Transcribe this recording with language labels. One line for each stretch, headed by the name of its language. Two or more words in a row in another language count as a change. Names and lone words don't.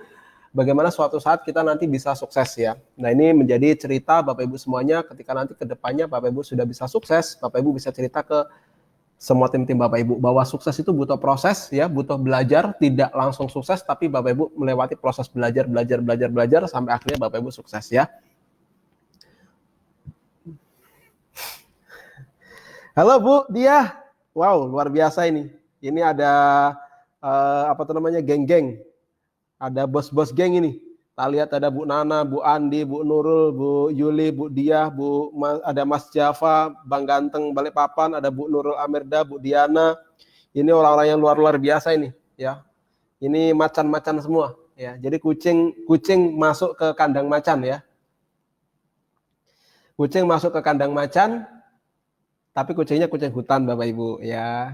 Indonesian: Bagaimana suatu saat kita nanti bisa sukses ya. Nah ini menjadi cerita Bapak Ibu semuanya, ketika nanti ke depannya Bapak Ibu sudah bisa sukses, Bapak Ibu bisa cerita ke semua tim-tim Bapak Ibu bahwa sukses itu butuh proses ya, butuh belajar, tidak langsung sukses, tapi Bapak Ibu melewati proses belajar sampai akhirnya Bapak Ibu sukses ya. Halo Bu Dia, wow luar biasa ini. Ini ada geng-geng. Ada bos-bos geng ini. Kita lihat ada Bu Nana, Bu Andi, Bu Nurul, Bu Yuli, Bu Diah, ada Mas Java, Bang Ganteng Balikpapan, ada Bu Nurul Amirda, Bu Diana. Ini orang-orang yang luar biasa ini, ya. Ini macan-macan semua, ya. Jadi kucing masuk ke kandang macan ya. Kucing masuk ke kandang macan, tapi kucingnya kucing hutan Bapak Ibu, ya.